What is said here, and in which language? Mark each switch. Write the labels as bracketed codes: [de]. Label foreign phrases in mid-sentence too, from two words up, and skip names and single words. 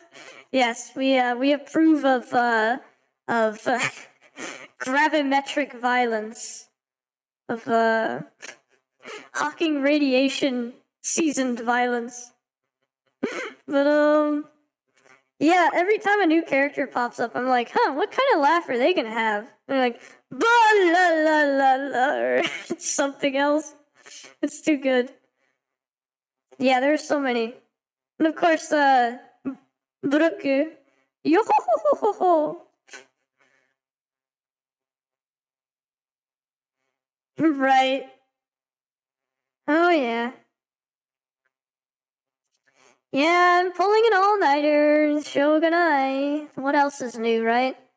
[en] Yes, we approve of gravimetric violence, of Hawking radiation seasoned violence. But yeah, every time a new character pops up, I'm like, huh, what kind of laugh are they gonna have? They're like, ba la la la la, or something else. It's too good. Yeah, there's so many. And of course, Broku. Yo ho ho ho ho ho. Right. Oh, yeah. Yeah, I'm pulling an all-nighter. Shogunai. What else is new, right?